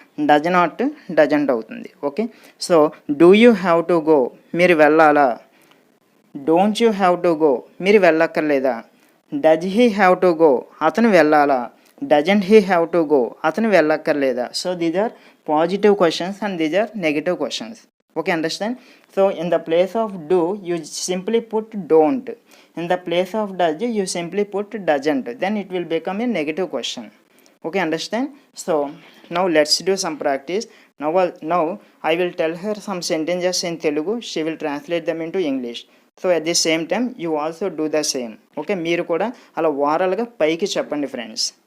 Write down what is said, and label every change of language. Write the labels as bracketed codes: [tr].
[en] does not doesn't [te] అవుతుంది. [en] okay, so do you have to go [te] మీరు వెళ్ళాలా. [en] don't you have to go [te] మీరు వెళ్ళక్కర్లేదా. [en] does he have to go [te] అతను వెళ్ళాలా. [en] doesn't he have to go [te] అతను వెళ్ళక్కర్లేదా. [en] So these are positive questions and these are negative questions. Okay, understand. So in the place of do you simply put don't. In the place of does you simply put doesn't, then it will become a negative question. Okay, understand. So now let's do some practice. Now I will tell her some sentences in Telugu, she will translate them into English. So at the same time you also do the same. [te] Okay, మీరు కూడా అలా వారాలుగా పైకి చెప్పండి friends.